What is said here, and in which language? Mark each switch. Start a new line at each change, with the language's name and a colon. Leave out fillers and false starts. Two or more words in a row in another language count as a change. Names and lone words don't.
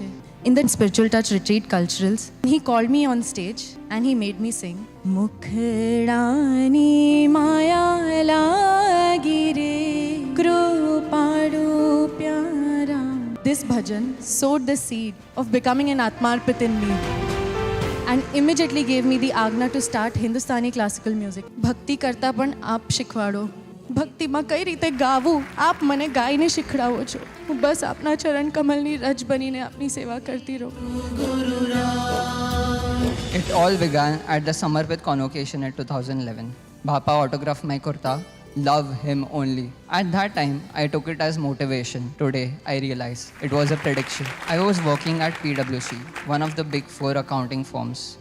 English: In the Spiritual Touch Retreat Culturals, he called me on stage and he made me sing Mukhrani Maya Lagire Krupadu Pyara. This bhajan sowed the seed of becoming an Atmarpit in me and immediately gave me the agna to start Hindustani classical music.
Gujarati: ભક્તિ કરતા પણ આપ શીખવાડો. Bhakti માં કઈ રીતે ગાવું આપ મને ગાઈને શીખડાવો છો. હું બસ આપના ચરણ કમલની રજ બનીને આપની સેવા કરતી રહું.
English: It all began at the Samarpit convocation at 2011. Bappa autographed my kurta, love him only. At that time, I took it as motivation. Today, I realize it was a prediction. I was working at PwC, one of the big 4 accounting firms.